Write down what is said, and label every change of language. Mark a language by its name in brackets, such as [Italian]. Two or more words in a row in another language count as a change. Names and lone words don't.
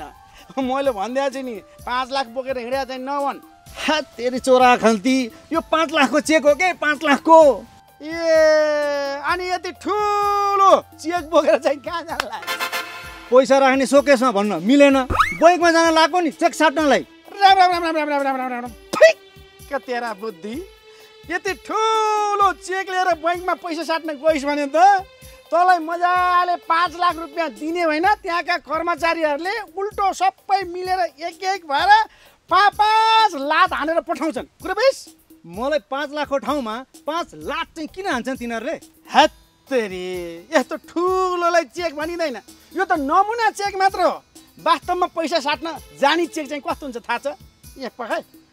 [Nepali] मैले भनिदिएको छु नि, 5 लाख बोकेर हिँड्या चाहिँ नभन, तेरी चोरा खल्ती यो 5 लाखको चेक हो के 5 लाखको ए अनि यति ठुलो चेक बोकेर चाहिँ कहाँ जाला पैसा राख्ने सोकेसमा भन्न मिलेन बैंकमा जान लाग्यो नि चेक साट्नलाई राम राम राम राम राम राम राम राम फिक तेरा बुद्धि यति ठुलो चेक लिएर बैंकमा पैसा साट्न गइस् भने त तँलाई मजाले 5 लाख रुपियाँ दिने होइन त्यहाँका कर्मचारीहरूले उल्टो सबै मिलेर एक भएर 5 लाख हानेर पठाउँछन् कुरा बुझ्स मलाई 5 लाखको ठाउँमा 5 लाख चाहिँ किन हान्छन् तिनीहरूले हत्तेरी यस्तो ठुलोलाई चेक भनिँदैन यो त नमुना चेक मात्र हो वास्तवमा पैसा साट्न जानी चेक चाहिँ कस्तो हुन्छ थाहा छ यहाँ पखाइ